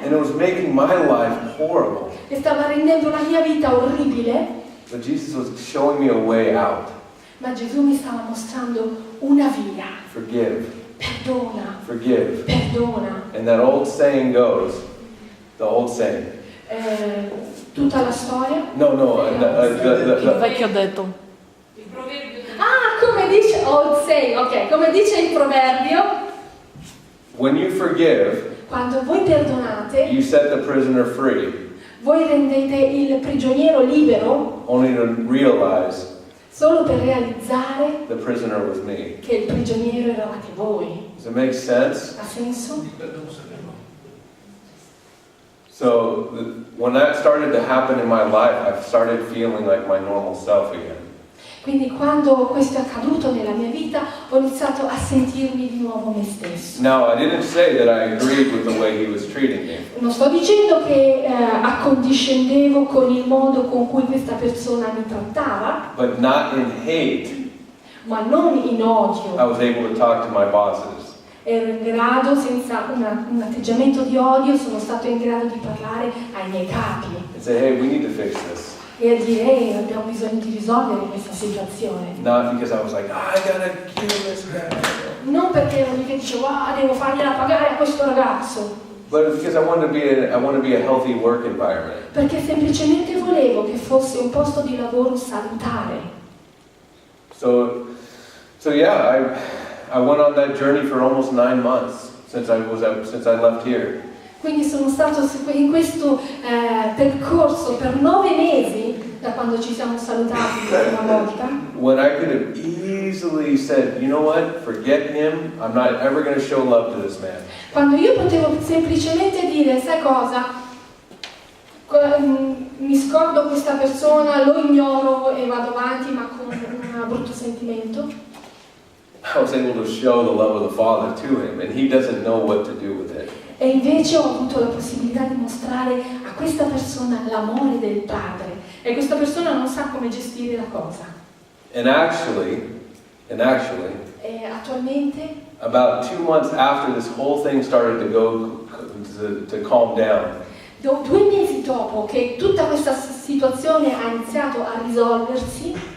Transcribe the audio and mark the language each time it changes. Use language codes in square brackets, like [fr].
[en] And it was making my life horrible. [it] e stava rendendo la mia vita orribile, [en] But Jesus was showing me a way out. [it] ma Gesù mi stava mostrando una via. [en] Forgive. [it] Perdona, [en] Forgive. [it] perdona. [en] And that old saying goes, the old saying. [it] Tutta la storia. No, Il vecchio detto. Ah, come dice [en] old saying, [it] ok, come dice il proverbio, [en] when you forgive, [it] quando voi perdonate, [en] you set the prisoner free, [it] voi rendete il prigioniero libero [en] only to realize [it] solo per realizzare [en] the prisoner was me. [it] che il prigioniero eravate voi. [en] Does it make sense? [it] Ha senso? [en] So when that started to happen in my life, I started feeling like my normal self again. [it] Quindi quando questo è accaduto nella mia vita ho iniziato a sentirmi di nuovo me stesso. [en] Now, I didn't say that I agreed with the way he was treating me. [it] Non sto dicendo che accondiscendevo con il modo con cui questa persona mi trattava, [en] But not in hate, [it] ma non in [en] I [it] odio. [en] was able to talk to my bosses. [it] Ero in grado, senza un atteggiamento di odio, sono stato in grado di parlare ai miei capi [en] And say, hey, we need to fix this. [it] e a dire, ehi, abbiamo bisogno di risolvere questa situazione. [en] Not because I was like, I gotta kill this guy. [it] Non perché ero lì che dicevo, devo fargliela pagare a questo ragazzo, [en] But it's because I want to be a healthy work environment. [it] perché semplicemente volevo che fosse un posto di lavoro salutare. [en] So yeah, I went on that journey for almost 9 months since I left here. [it] Quindi sono stato in questo percorso per 9 mesi, da quando ci siamo salutati la prima volta, [en] When I could have easily said, you know what, forget him, I'm not ever going to show love to this man. [it] quando io potevo semplicemente dire, sai cosa, mi scordo questa persona, lo ignoro e vado avanti, ma con un brutto sentimento. [en] I was able to show the love of the Father to him, and he doesn't know what to do with it. [it] E invece ho avuto la possibilità di mostrare a questa persona l'amore del Padre, e questa persona non sa come gestire la cosa. [en] And actually, [it] E attualmente, [en] about 2 months after this whole thing started to calm down, [it] 2 mesi dopo che tutta questa situazione ha iniziato a risolversi,